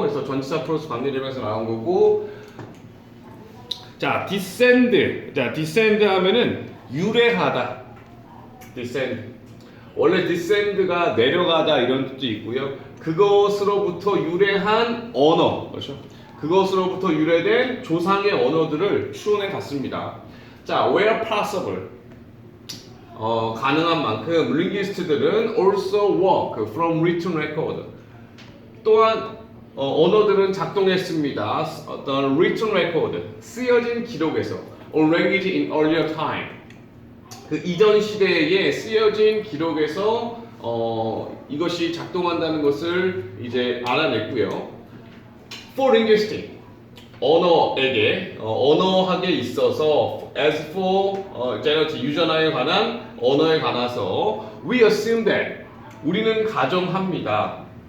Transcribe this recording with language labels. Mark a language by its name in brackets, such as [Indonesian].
[Korean] 그래서 전치사 플러스 관계대명사 나온 거고. 자, descend 하면은 유래하다. descend. 원래 descend가 내려가다 이런 뜻도 있고요. 그것으로부터 유래한 언어, 그렇죠? 그것으로부터 유래된 조상의 언어들을 추론해 갔습니다. [English] 자, where possible, [Korean] 가능한 만큼 [English] linguist들은 also work from written record. [Korean] 또한 언어들은 작동했습니다. [English] 어떤 written record, [Korean] 쓰여진 기록에서, [English] or language in earlier time. [Korean] 그 이전 시대에 쓰여진 기록에서 이것이 작동한다는 것을 이제 알아냈고요. [English] For linguistic, [Korean] 언어에게, 언어학에 있어서, [English] as for generative, [Korean] 유전화에 관한 언어에 관해서, [English] we assume that, [Korean] 우리는 가정합니다.